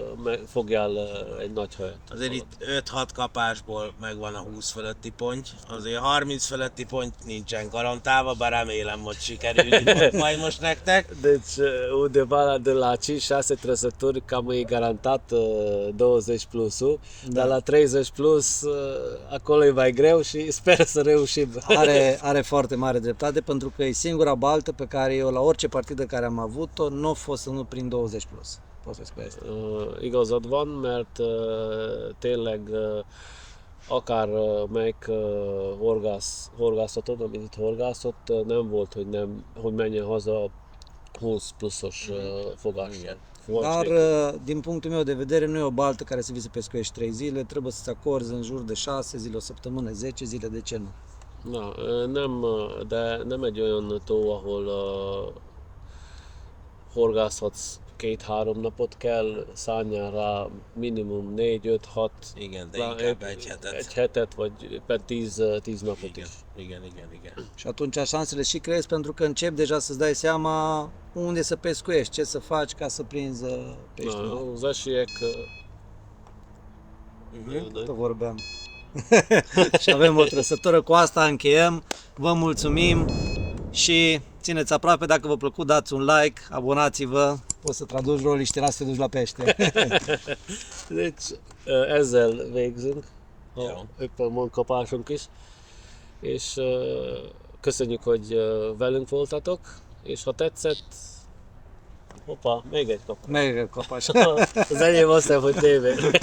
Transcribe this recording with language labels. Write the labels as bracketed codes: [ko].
[hu] hogy fogjál egy nagy hajat. Azért itt 5-6 kapásból megvan a 20 fölötti ponty, azért 30 fölötti ponty nincsen garantálva, bár remélem, hogy sikerül majd most nektek. [ro] Deci undeva de la 5-6 trăsături cam e garantat 20 plusul, dar la 30 plus acolo e mai greu și sper să reușim. Are foarte mare dreptate pentru că e singura baltă pe care eu la orice partidă care am avut-o nu a fost să nu prind 20 plus. Pot să spun asta. [hu] Igazad van, mert tényleg akár melyik horgászaton, amit itt horgászott, nem volt, hogy menjen haza 20 pluszos fogással. [ro] Dar, din punctul meu de vedere, nu e o baltă care să vii să pescuiești 3 zile, trebuie să-ți acorzi în jur de 6 zile, o săptămână, 10 zile, de ce nu? [hu] Na, de nem egy olyan tó, ahol horgászhatsz 2-3 napot, kell szálljál rá minimum 4-5-6, Igen, de inkább egy hetet. egy hetet, vagy éppen 10 napot is. Igen. [ro] Și atunci șansele și cresc pentru că începi deja să-ți dai seama unde să pescuiești, ce să faci ca să prinzi pește. [hu] Na, az esélyek [ro] Tot vorbeam. Și avem o trăsătură, cu asta încheiem. Vă mulțumim și țineți aproape, dacă v-a plăcut dați un like, abonați-vă, poți să traduci rolii și te las să te duci la pește. [hu] Deci ezzel végzünk, Jó. éppen van kapásunk is, és köszönjük, hogy velünk voltatok, és ha tetszett, hoppá, még egy kapás. [ro] Merg copaci. [hu] Az enyém azt hiszem, hogy tévé.